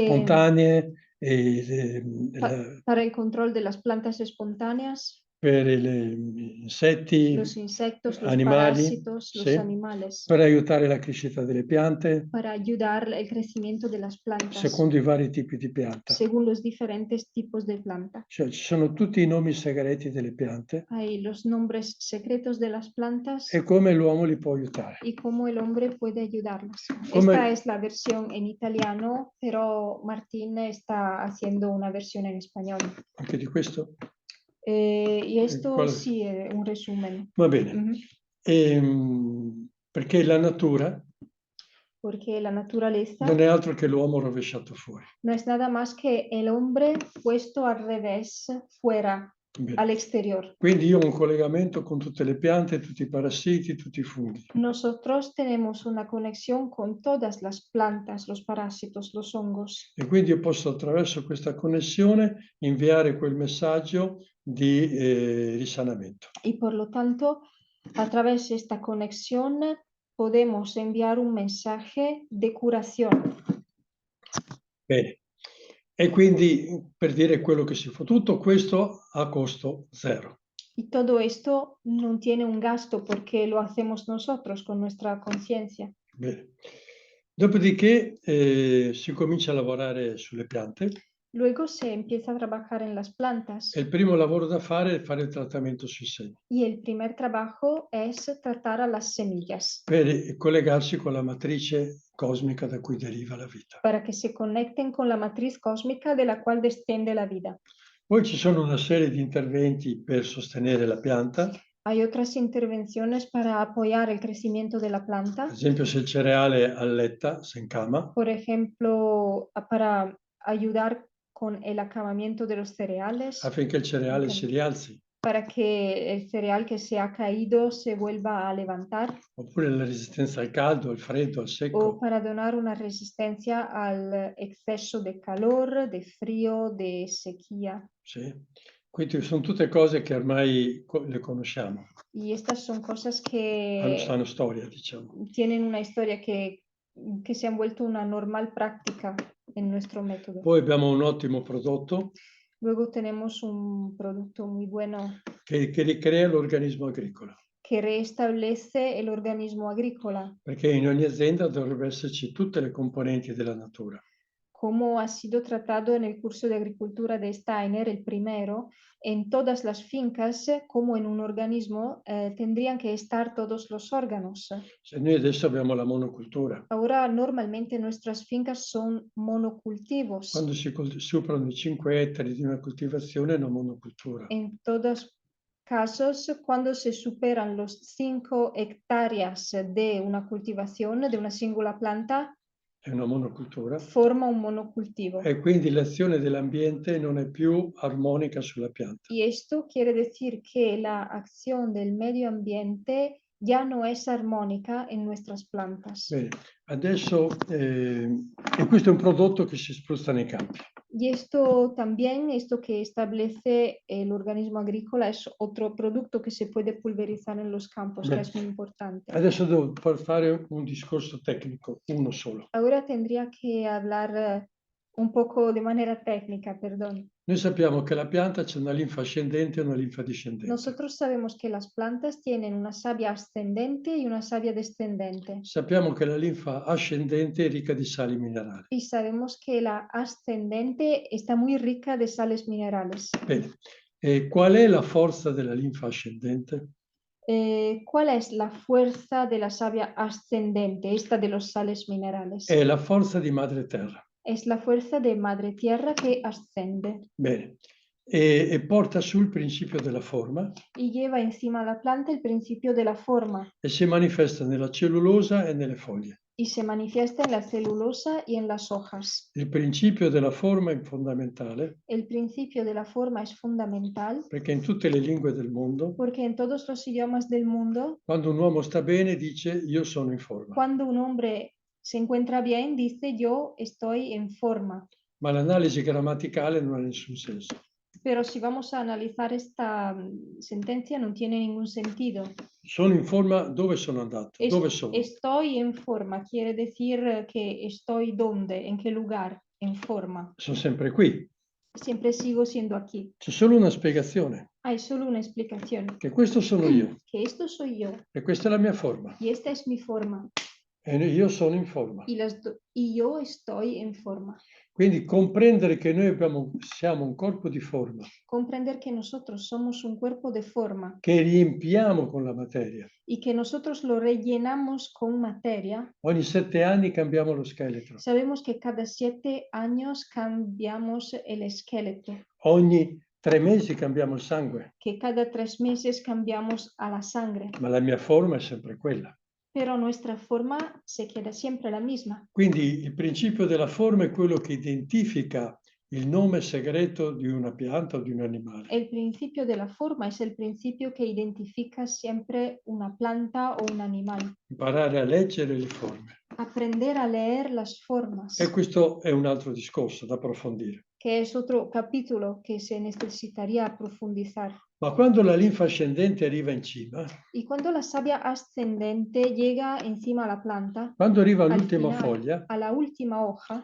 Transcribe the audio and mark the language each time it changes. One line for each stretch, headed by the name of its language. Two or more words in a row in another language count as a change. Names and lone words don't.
Italian: spontanee e
Spanish: para el control de las plantas espontáneas,
Italian: per gli insetti,
Spanish: los insectos, los
Italian: animali,
Spanish: parásitos, los
Italian: sì,
Spanish: animales,
Italian: per aiutare la crescita delle piante,
Spanish: para ayudar el crecimiento de las plantas
Italian: secondo i vari tipi di pianta.
Spanish: según los diferentes tipos de planta.
Italian: Cioè ci sono tutti i nomi segreti delle piante
Spanish: Hay los nombres secretos de las plantas
Italian: e come l'uomo li può aiutare.
Spanish: y cómo el hombre puede ayudarlas.
Italian: Come-
Spanish: Esta es la versión en italiano, pero Martín está haciendo una versión en español. Anche di questo? Y esto ¿Cuál? sí es un resumen.
Italian: Va bene.
Spanish: Ujú.
Italian: Perché la natura
Spanish: Porque la naturaleza
Italian: non è altro che l'uomo rovesciato fuori.
Spanish: no es nada más que el hombre puesto al revés, fuera.
Italian: Bene.
Spanish: al exterior.
Italian: Quindi io ho un collegamento con tutte le piante, tutti i parassiti, tutti i funghi.
Spanish: Nosotros tenemos una conexión con todas las plantas, los parásitos, los hongos.
Italian: E quindi io posso attraverso questa connessione inviare quel messaggio di risanamento.
Spanish: Y por lo tanto, a través de esta conexión podemos enviar un mensaje de curación.
Italian: Bene. E quindi per dire quello che si fa, tutto questo a costo zero.
Spanish: Y todo esto no tiene un gasto porque lo hacemos nosotros con nuestra conciencia.
Italian: Bene. Dopodiché si comincia a lavorare sulle piante
Spanish: Luego se empieza a trabajar en las plantas
Italian: e il primo lavoro da fare è fare il trattamento sui semi,
Spanish: y el primer trabajo es tratar a las semillas
Italian: per collegarsi con la matrice cosmica da cui deriva la vita.
Spanish: para que se conecten con la matriz cósmica de la cual desciende la vida.
Italian: Poi ci sono una serie di interventi per sostenere la pianta,
Spanish: Hay otras intervenciones para apoyar el crecimiento de la
Italian: ad
Spanish: planta,
Italian: esempio se il cereale alletta, si incama,
Spanish: por ejemplo, para ayudar con el acabamiento de los cereales,
Italian: affinché il cereale si rialzi,
Spanish: para que el cereal que se ha caído se vuelva a levantar,
Italian: oppure la resistenza al caldo, al freddo, al
Spanish: o
Italian: secco.
Spanish: para donar una resistencia al exceso de calor, de frío, de sequía.
Italian: Sì. Quindi sono tutte cose che ormai le conosciamo,
Spanish: Y estas son cosas
Italian: hanno
Spanish: que
Italian: storia, diciamo.
Spanish: tienen una historia que se han vuelto una normal práctica en nuestro método.
Italian: Poi abbiamo un ottimo prodotto
Spanish: Luego tenemos un producto muy bueno
Italian: che ricrea l'organismo agricolo,
Spanish: que restablece el organismo agrícola,
Italian: perché in ogni azienda dovrebbero esserci tutte le componenti della natura.
Spanish: como ha sido tratado en el curso de agricultura de Steiner, el primero. En todas las fincas, como en un organismo, tendrían que estar todos los órganos.
Italian: Se noi adesso abbiamo la monocultura,
Spanish: Ahora normalmente nuestras fincas son monocultivos.
Italian: quando si superano i 5 ettari di una coltivazione è una monocultura.
Spanish: En todos casos, cuando se superan los 5 hectáreas de una cultivación de una singola planta,
Italian: È una monocultura
Spanish: forma un monocultivo.
Italian: e quindi l'azione dell'ambiente non è più armonica sulla pianta.
Spanish: Y esto quiere decir que la acción del medio ambiente ya no es armónica en nuestras plantas.
Italian: Bene, adesso e questo è un prodotto che si spruzza nei campi.
Spanish: Y esto también, esto que establece el organismo agrícola, es otro producto que se puede pulverizar en los campos, que
Italian: Beh,
Spanish: es muy importante.
Italian: Adesso devo fare un discorso tecnico, uno solo.
Spanish: Ahora tendría que hablar un poco de manera técnica, perdón.
Italian: Noi sappiamo che la pianta c'è una linfa ascendente e una linfa discendente.
Spanish: Nosotros sabemos que las plantas tienen una savia ascendente y una savia descendente.
Italian: Sappiamo che la linfa ascendente è ricca di sali minerali.
Spanish: Y sabemos que la ascendente está muy rica de sales minerales.
Italian: Bene, e qual è la forza della linfa ascendente?
Spanish: ¿Cuál es la fuerza de la savia ascendente, esta de los sales minerales?
Italian: È la forza di madre terra.
Spanish: Es la fuerza de madre tierra que ascende
Italian: Bene, e porta sul principio della forma
Spanish: y lleva encima a la planta el principio de la forma
Italian: e si manifesta nella cellulosa e nelle foglie.
Spanish: y se manifiesta en la celulosa y en las hojas.
Italian: Il principio della forma è fondamentale
Spanish: El principio de la forma es fundamental
Italian: perché in tutte le lingue del mondo,
Spanish: porque en todos los idiomas del mundo,
Italian: quando un uomo sta bene dice io sono in forma,
Spanish: cuando un hombre se encuentra bien, dice yo estoy en forma.
Italian: ma l'analisi grammaticale non ha nessun senso.
Spanish: Pero si vamos a analizar esta sentencia, no tiene ningún sentido.
Italian: Sono in forma dove sono andato? Dove sono?
Spanish: Estoy en forma, quiere decir que estoy donde, en qué lugar, en forma.
Italian: Sono sempre qui.
Spanish: Siempre sigo siendo aquí.
Italian: C'è solo una spiegazione,
Spanish: Hay solo una explicación,
Italian: che questo sono io
Spanish: que esto soy yo
Italian: e questa è la mia forma
Spanish: y esta es mi forma
Italian: e io sono in forma.
Spanish: y yo estoy en forma.
Italian: Quindi comprendere che noi siamo un corpo di forma
Spanish: Comprender que nosotros somos un cuerpo de forma
Italian: che riempiamo con la materia.
Spanish: y que nosotros lo rellenamos con materia.
Italian: Ogni 7 anni cambiamo lo scheletro.
Spanish: Sabemos que cada 7 años cambiamos el esqueleto,
Italian: Ogni 3 mesi cambiamo il sangue,
Spanish: que cada 3 meses cambiamos a la sangre,
Italian: ma la mia forma è sempre quella.
Spanish: pero nuestra forma se queda siempre la misma.
Italian: Quindi il principio della forma è quello che identifica il nome segreto di una pianta o di un animale.
Spanish: El principio de la forma es el principio que identifica siempre una planta o un animal.
Italian: Imparare a leggere le forme.
Spanish: Aprender a leer las formas,
Italian: E questo è un altro discorso da approfondire.
Spanish: que es otro capítulo que se necesitaría profundizar.
Italian: Ma quando la linfa ascendente arriva in cima,
Spanish: Y cuando la savia ascendente llega encima a la planta,
Italian: quando arriva
Spanish: al
Italian: all'ultima
Spanish: final,
Italian: foglia,
Spanish: a la última hoja,